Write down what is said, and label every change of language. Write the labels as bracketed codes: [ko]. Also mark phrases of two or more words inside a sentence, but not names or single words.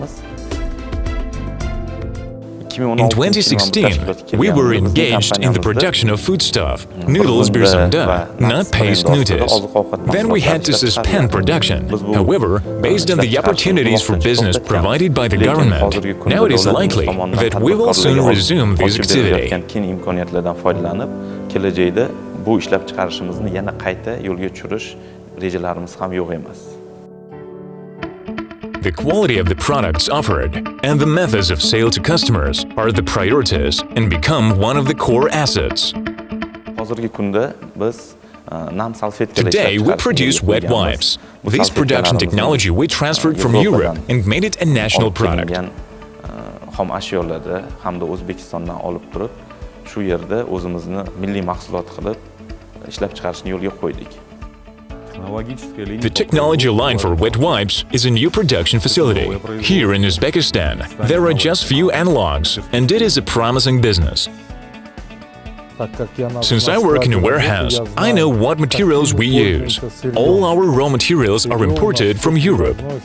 [en] In 2016, we were engaged in the production of foodstuff, noodles birzimda, not paste noodles. Then we had to suspend production. However, based on the opportunities for business provided by the government, now it is likely that we will soon resume this activity. [uz] Bu ishlab chiqarishimizni yana qayta yo'lga tushirish rejalarimiz ham yo'q emas. [en] The quality of the products offered and the methods of sale to customers are the priorities and become one of the core assets. [uz] Hozirgi kunda biz nam salfetkalar [en] Today we produce wet wipes. This production technology we transferred from Europe and made it a national product. [uz] Xom ashyolarni hamda O'zbekistondan olib turib, shu yerda o'zimizni milliy mahsulot qilib ishlab chiqarishni yo'lga qo'ydik. [en] The technology line for wet wipes is a new production facility. Here in Uzbekistan, there are just few analogs, and it is a promising business. Since I work in a warehouse, I know what materials we use. All our raw materials are imported from Europe.